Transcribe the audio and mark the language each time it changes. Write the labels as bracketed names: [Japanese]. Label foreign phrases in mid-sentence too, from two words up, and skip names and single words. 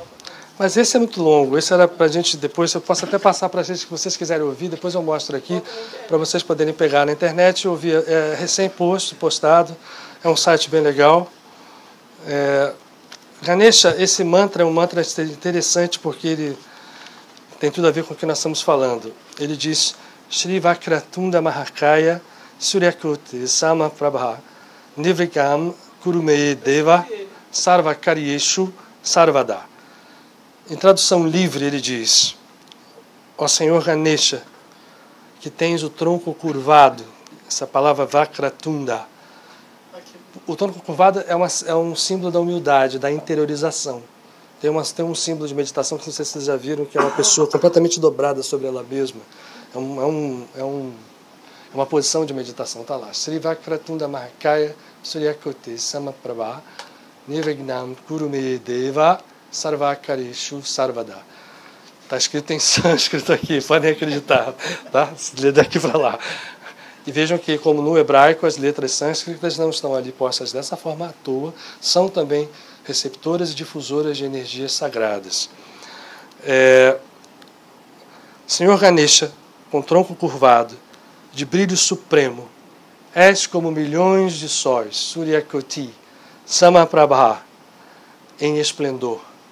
[Portuguese] Mas esse é muito longo, esse era para a gente depois, eu posso até passar para vocês, se vocês quiserem ouvir, depois eu mostro aqui, para vocês poderem pegar na internet e ouvir. É recém-postado, é um site bem legal. Ganesha, esse mantra é um mantra interessante porque ele tem tudo a ver com o que nós estamos falando. Ele diz, [Sanskrit] Shri Vakratunda Mahakaya Suryakuti Sama Prabha Nivrikam Kurume Deva Sarvakaryeshu Sarvada. [Portuguese] Em tradução livre, ele diz, ó Senhor Ganesha, que tens o tronco curvado, essa palavra Vakratunda. O tronco curvado é um símbolo da humildade, da interiorização. Tem um símbolo de meditação que não sei se vocês já viram, que é uma pessoa completamente dobrada sobre ela mesma. É uma posição de meditação, está lá. [Sanskrit] Sri Vakratunda Mahakaya Suryakote Samaprabha Nirvignam Kurume Deva Sarvakarishu Sarvada. [Portuguese] Está escrito em sânscrito aqui, podem acreditar, tá? Lê daqui para lá. E vejam que, como no hebraico, as letras sânscritas não estão ali postas dessa forma à toa, são também receptoras e difusoras de energias sagradas. Senhor Ganesha, com tronco curvado, de brilho supremo, és como milhões de sóis, [Sanskrit] Suryakoti, Samaprabha, [Portuguese] em esplendor.